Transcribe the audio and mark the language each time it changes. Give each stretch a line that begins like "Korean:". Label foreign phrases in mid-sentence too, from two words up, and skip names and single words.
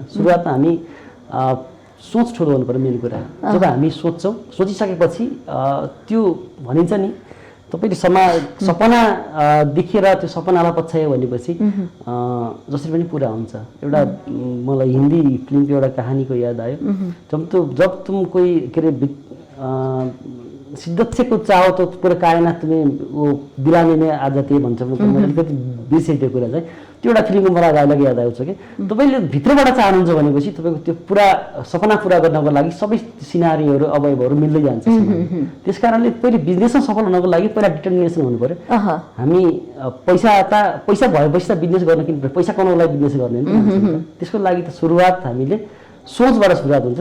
Nepali: सुरुवातमा हामी सोच ठुलो हुनु पर्यो मेन कुरा। जब हामी सोच्छौँ सोचिसकेपछि त्यो भनिन्छ नि तपाईँले सपना देखेर त्यो सपनालाई पछ्यायो भनेपछि जसरी पनि पुरा हुन्छ। एउटा मलाई हिन्दी फिल्मको एउटा कहानीको याद आयो
Hindi: जब तुम कोही के अरे शिद्दत से कुछ चाहो तो पूरा कायनात तुम्हें वो दिलाने में आ जाती है
Nepali: भन्छ अलिकति बिर्सेँ त्यो कुरा चाहिँ त्यो एउटा फिल्मको मलाई डायलग याद आउँछ कि तपाईँले भित्रबाट चाहनुहुन्छ भनेपछि तपाईँको त्यो पुरा सपना पुरा गर्नको लागि सबै सिनारीहरू अवयवहरू मिल्दै जान्छ। त्यस कारणले पहिले बिजनेसमा सफल हुनको लागि पहिला डिटर्मिनेसन हुनु पर्यो। हामी पैसा भएपछि त बिजनेस गर्न किन पैसा कमाउनको लागि बिजनेस गर्ने नि त्यसको लागि त सुरुवात हामीले सोचबाट सुरुवात हुन्छ।